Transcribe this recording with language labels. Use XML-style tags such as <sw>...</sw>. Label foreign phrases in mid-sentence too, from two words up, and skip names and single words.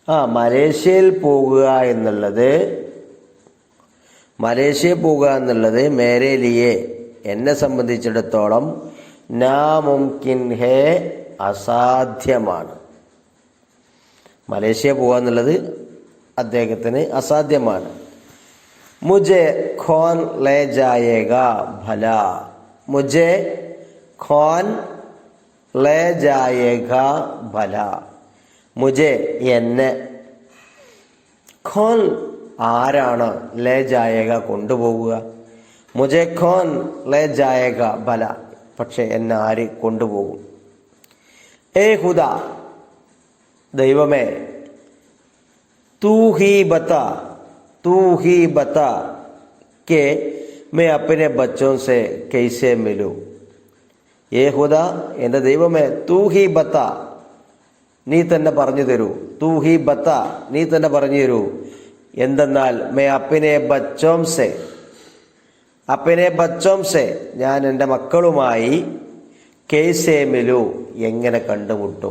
<ml>മലേഷ്യയിൽ പോകുക എന്നുള്ളത്</ml> <hi>मेरे लिये</hi> <ml>എന്നെ സംബന്ധിച്ചിടത്തോളം</ml> <hi>नामुमकिन है</hi> <ml>അസാധ്യമാണ്. മലേഷ്യ പോകുക എന്നുള്ളത് അദ്ദേഹത്തിന് അസാധ്യമാണ്.</ml> <hi>മുझे कौन ले जाएगा भला, मुझे कौन ले जाएगा भला, മുझे എന്നെ, ഖോൻ ആരാണ്, ले जाएगा കൊണ്ടുപോകുക, मुझे कौन ले जाएगा भला</hi> <ml>പക്ഷെ എന്നെ ആര് കൊണ്ടുപോകും.</ml> <hi>ए खुदा ദൈവമേ, तू ही बता कि मैं अपने बच्चों से कैसे मिलूं. ए खुदा</hi> <ml>എൻ്റെ ദൈവമേ,</ml> <hi>तू ही बता</hi> <ml>നീ തന്നെ പറഞ്ഞു തരൂ,</ml> <hi>तू ही बता</hi> <ml>നീ തന്നെ പറഞ്ഞു തരൂ.</ml> <hi>എന്തെന്നാൽ मैं अपने बच्चों से</hi> <ml>ഞാൻ എൻ്റെ മക്കളുമായി</ml> <hi>कैसे मिलूं</hi> <ml>എങ്ങനെ കണ്ടുമുട്ടും.</ml>